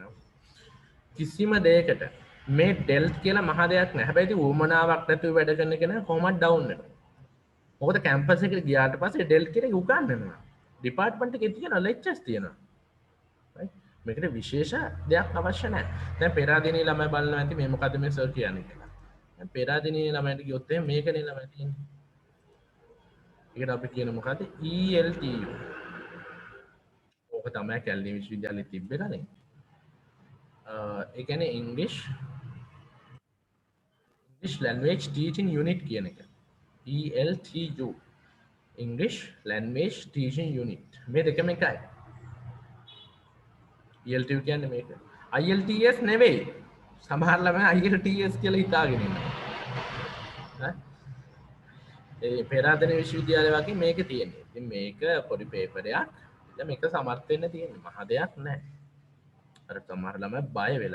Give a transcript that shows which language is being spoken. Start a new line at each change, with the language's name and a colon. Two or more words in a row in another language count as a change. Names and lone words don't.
Sinhala: නම් කිසිම දෙයකට මේ ඩෙල්ට් කියලා මහ දෙයක් නැහැ හැබැයි ඉතින් උවමනාවක් නැතුව වැඩ කරන කෙනා කොහොමද ඩවුන් වෙනවා මොකද කැම්පස් එකට ගියාට පස්සේ ඩෙල්ට් කියන එක උගන්වනවා ඩිපාර්ට්මන්ට් එකේ තියෙන ලෙක්චර්ස් තියෙනවා right මේකට විශේෂ දෙයක් අවශ්‍ය නැහැ දැන් පෙරාදිනේ ළමයි බලනවා ඇති මේ මොකද්ද මේ සර් කියන්නේ කියලා දැන් පෙරාදිනේ ළමයින්ට ගියොත් එහෙනම් මේකනේ ළමයි තියෙන්නේ ඒකට අපි කියන මොකද්ද ELTU ඕක තමයි කැලණි විශ්වවිද්‍යාලයේ තිබ්බේ කලින් ඒ කියන්නේ
English: English language teaching unit
Sinhala: කියන එක ELTU
English: English language teaching unit
Sinhala: මේ දෙකම එකයි ELTU කියන්නේ මේක IELTS නෙවෙයි සමහර ළමයි IELTS කියලා හිතාගෙන ඉන්නවා ඒ පෙරාදෙණිය විශ්වවිද්‍යාලය වගේ මේක තියෙන්නේ ඉතින් මේක පොඩි පේපරයක් ඉතින් මේක සමර්ථ වෙන්න තියෙන්නේ මහ දෙයක් නැහැ අර සමහර ළමයි බය වෙලා